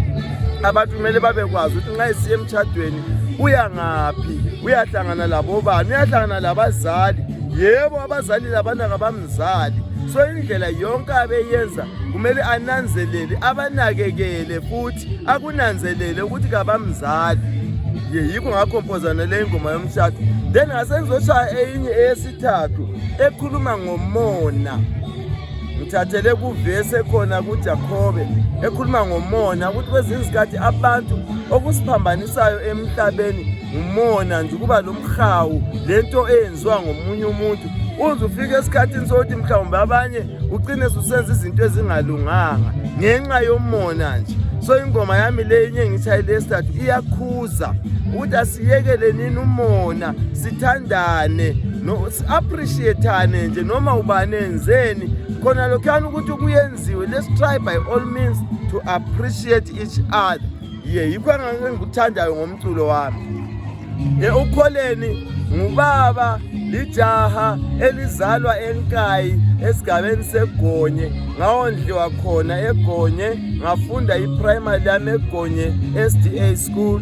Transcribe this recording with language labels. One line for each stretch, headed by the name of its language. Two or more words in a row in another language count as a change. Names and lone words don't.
North Ndebele: Abantu kumele babekwazi ukuthi nxa isiya emshadweni uya ngaphi, uyahlangana labo bani, uyahlangana labazali. Yebo abazali labana kabamzali. So indlela yonke abeyenza kumele ananzelele, abanakekele futhi akunanzelele ukuthi kabamzali. Yikho ngakhompozana le ngoma yomshado. Then ngasengizoshaya enye eyesithathu ekhuluma ngomona. Ngithathele kuvese khona kuJakobe ekhuluma ngomona ukuthi kwezinye izikhathi abantu okusiphambanisayo emhlabeni umona nje kuba lomhawu lento eyenziwa ngomunye umuntu. Uze ufike esikhathini sokuthi mhlawumbe abanye ugcine usenza izinto ezingalunganga ngenxa yomona nje. So ingoma yami le inye ngitshayile esithathu iyakhuza ukuthi asiyekele nini umona, sithandane no appreciateane nje noma ubani enzeni khona lokhana ukuthi kuyenziwe.
English: Let's try by all means to appreciate each other.
North Ndebele: Yikho ngikuthandayo ngomculo wami. Ukholeni ngubaba lijaha elizalwa eNkayi esigabeni seGonye. Ngawondliwa khona eGonye, ngafunda i-primary yami eGonye SDA school.